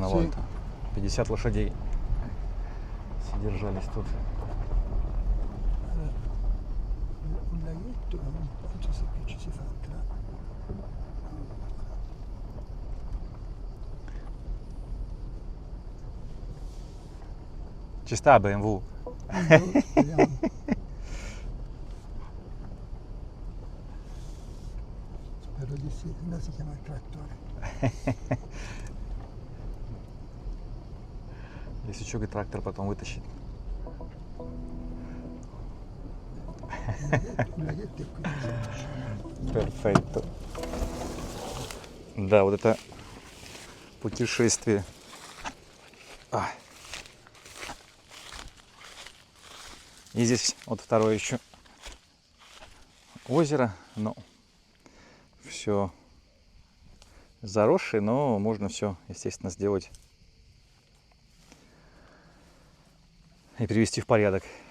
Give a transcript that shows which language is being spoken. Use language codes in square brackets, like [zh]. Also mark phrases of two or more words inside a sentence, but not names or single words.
[it] Sì. volta. [ru] 50 лошадей содержались тут. [it] Un laghetto, non so se qui ci si fa entrare. Ci sta BMW. Vediamo. Spero di sì, no, si chiama il trattore. [ru] Если что, трактор потом вытащит. [it] Un laghetto è qui. Perfetto. [ru] Да, вот это путешествие. И здесь вот второе еще озеро, но все заросшее, но можно все, естественно, сделать и привести в порядок.